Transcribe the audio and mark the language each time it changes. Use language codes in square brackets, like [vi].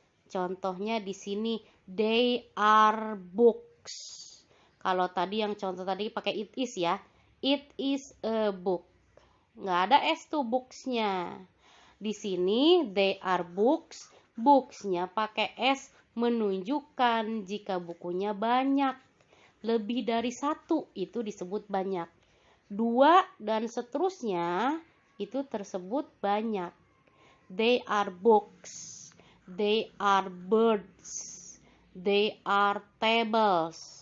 [id] Contohnya di sini [en] they are books. [id] Kalau tadi yang contoh tadi pakai it is ya. [en] It is a book. [id] Nggak ada s tuh books-nya. Di sini [en] they are books. [id] Books-nya pakai s menunjukkan jika bukunya banyak. Lebih dari satu itu disebut banyak. 2 dan seterusnya itu tersebut banyak. [en] They are books, they are birds, they are tables.